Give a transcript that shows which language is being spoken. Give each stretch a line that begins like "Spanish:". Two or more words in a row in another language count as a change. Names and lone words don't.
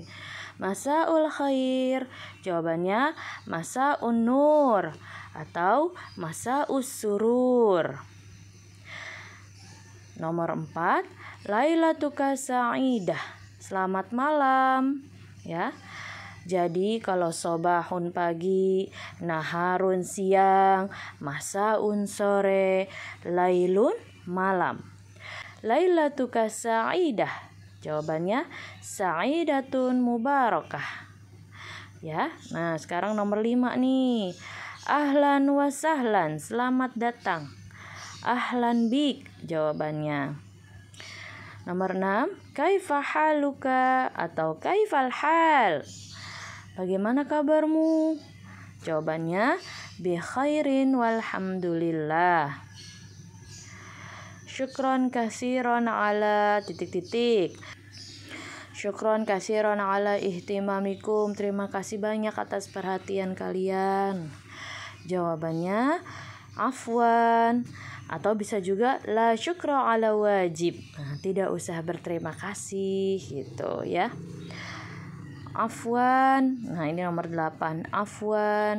Arabic: مساء الخير,
Indonesian: jawabannya
Arabic: مساء النور
Indonesian: atau
Arabic: مساء السرور.
Indonesian: Nomor 4,
Arabic: ليلتك سعيدة,
Indonesian: selamat malam ya. Jadi kalau sobahun pagi, naharun siang, masaun sore, lailun malam.
Arabic: ليلتك سعيدة.
Indonesian: Jawabannya
Arabic: سعيدة مباركة.
Indonesian: Ya. Nah, sekarang nomor 5 nih.
Arabic: أهلا وسهلا,
Indonesian: selamat datang.
Arabic: أهلا بك, jawabannya. Nomor 6, كيف حالك atau كيف الحال.
Indonesian: Bagaimana kabarmu? Jawabannya
Arabic: بخير والحمد لله. شكرا كثيرا على ... شكرا كثيرا على اهتمامكم.
Indonesian: Terima kasih banyak atas perhatian kalian. Jawabannya afwan Atau bisa juga
Arabic: لا شكر على واجب.
Indonesian: Nah, tidak usah berterima kasih gitu ya. Afwan. Nah, ini nomor 8. Afwan.